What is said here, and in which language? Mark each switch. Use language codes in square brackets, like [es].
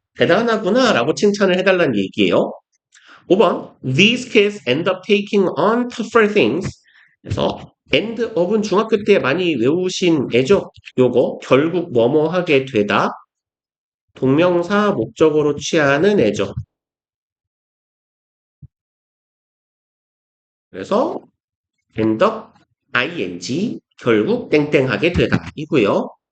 [ko] 대단하구나 라고 칭찬을 해달라는 얘기예요. [en] 5번 These kids end up taking on tougher things. [ko] 그래서 end up은 중학교 때 많이 외우신 애죠. 요거 결국 뭐뭐 하게 되다. 동명사 목적으로 취하는 애죠. 그래서 end up ing 결국 땡땡하게 되다 이고요.